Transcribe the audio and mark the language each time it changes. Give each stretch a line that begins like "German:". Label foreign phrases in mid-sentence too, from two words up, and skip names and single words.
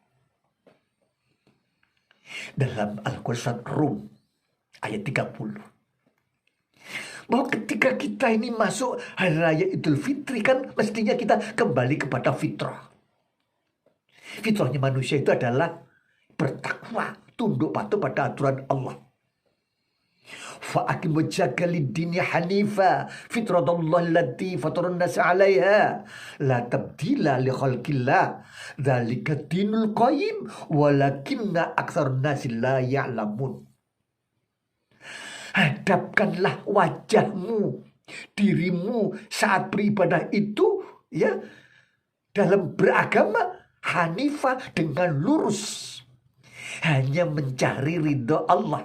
Indonesian: Dalam Al-Quran surat Rum ayat 30. Bahwa ketika kita ini masuk hari raya Idul Fitri kan mestinya kita kembali kepada fitrah. Fitrahnya manusia itu adalah bertakwa, tunduk patuh pada aturan Allah.
Arabic: فأقم وجهك للدين حنيفا فطرت الله التي فطر الناس عليها لا تبديل لخلق الله ذلك الدين القيم ولكن أكثر الناس لا يعلمون.
Indonesian: Hadapkanlah wajahmu, dirimu saat beribadah itu ya dalam beragama hanifah dengan lurus. Hanya mencari ridho Allah.